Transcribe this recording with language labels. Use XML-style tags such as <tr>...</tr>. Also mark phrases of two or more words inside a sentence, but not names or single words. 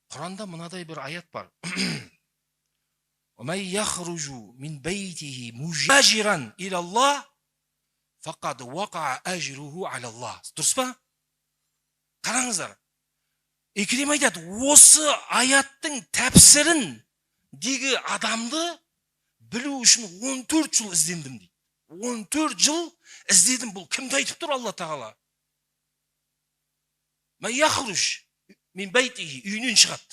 <kk>Құранда мынадай бір аят бар.</kk> <ar>وَمَنْ يَخْرُجُ مِنْ بَيْتِهِ مُهَاجِرًا إِلَى اللَّهِ فَقَدْ وَقَعَ أَجْرُهُ عَلَى اللَّهِ.</ar> <kk>Дұрыс па? Қараңыздар. Икрим айтады, осы аяттың тәпсірін дегі адамды білу үшін 14 жыл іздендім дейді. 14 жыл іздедім. Бұл кімді айтып тұр Алла Тағала?</kk> <ar>من يخرج من بيته,</ar> <kk>үйінен шығады.</kk>